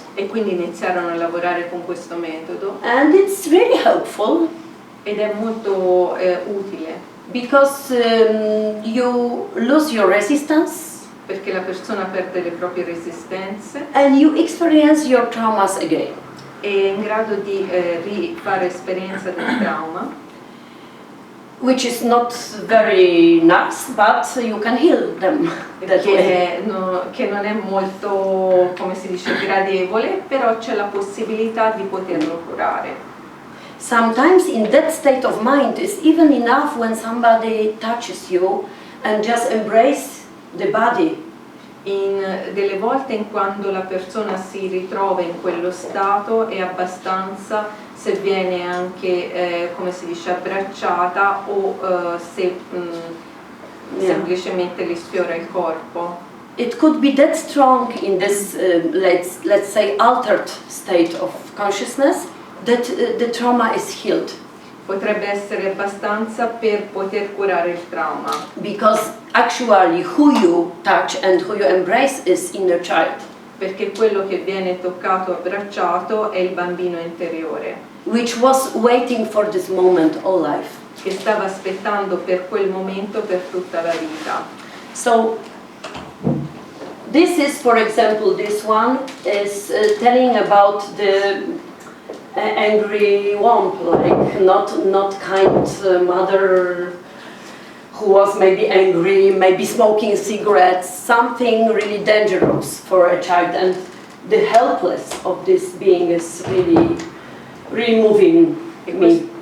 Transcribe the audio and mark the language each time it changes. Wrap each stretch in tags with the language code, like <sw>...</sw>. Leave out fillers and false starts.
<it>E quindi iniziarono a lavorare con questo metodo,</it> <en>and it's really helpful</en> <it>ed è molto utile,</it> <en>because you lose your resistance</en> <it>perché la persona perde le proprie resistenze</it> <en>and you experience your traumas again.</en> <it>è in grado di rifare esperienza del trauma,</it> <en>Which is not very nice, but you can heal them that way.</en> <it>che non è molto, come si dice, gradevole, però c'è la possibilità di poterlo curare.</it> <en>Sometimes in that state of mind is even enough when somebody touches you and just embrace the body.</en> <it>Delle volte, in quando la persona si ritrova in quello stato, è abbastanza se viene anche, come si dice, abbracciata o se semplicemente gli sfiora il corpo.</it> <en>It could be that strong in this, let's say, altered state of consciousness that the trauma is healed.</en> <it>Potrebbe essere abbastanza per poter curare il trauma.</it> <en>Because actually who you touch and who you embrace is inner child.</en> <it>Perché quello che viene toccato, abbracciato, è il bambino interiore.</it> <en>Which was waiting for this moment all life.</en> <it>Che stava aspettando per quel momento per tutta la vita.</it> <en>So this is, for example, this one is telling about the angry womb, like not kind mother who was maybe angry, maybe smoking cigarettes, something really dangerous for a child, and the helpless of this being is really moving me.</en>